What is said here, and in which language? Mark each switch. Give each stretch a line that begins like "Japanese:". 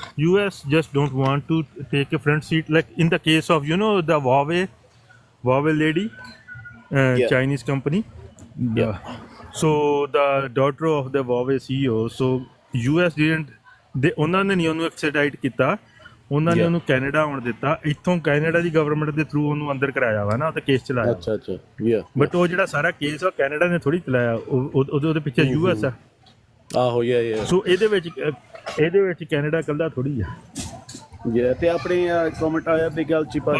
English: US just don't want to take a front seat, like in the case of the Huawei lady, Yeah. Chinese company. Yeah. So the daughter of the Huawei CEO, so US didn't
Punjabi: ਉਹਨਾਂ ਨੇ ਨਹੀਂ ਉਹਨੂੰ ਐਕਸਟ੍ਰੈਡਾਈਟ ਕੀਤਾ ਉਹਨਾਂ ਨੇ
English: Yeah.
Punjabi: ਉਹਨੂੰ Canada ਆਉਣ ਦਿੱਤਾ ਇੱਥੋਂ ਕੈਨੇਡਾ ਦੀ ਗਵਰਨਮੈਂਟ ਦੇ ਥਰੂ ਉਹਨੂੰ ਅੰਦਰ ਕਰਾਇਆ ਵਾ ਨਾ ਤੇ ਕੇਸ ਚਲਾਇਆ
English: Acha. Yeah.
Punjabi: ਬਟ ਉਹ ਜਿਹੜਾ ਸਾਰਾ ਕੇਸ ਆ ਕੈਨੇਡਾ ਨੇ ਥੋੜੀ ਚਲਾਇਆ ਉਹਦੇ ਪਿੱਛੇ ਯੂਐਸ ਆ
English: Oh, yeah.
Punjabi: ਸੋ ਇਹਦੇ ਵਿੱਚ ਕੈਨੇਡਾ ਇਕੱਲਾ ਥੋੜੀ ਆ Yeah, ਤੇ ਆਪਣੇ comment ਆਇਆ Big Ouchie Paji.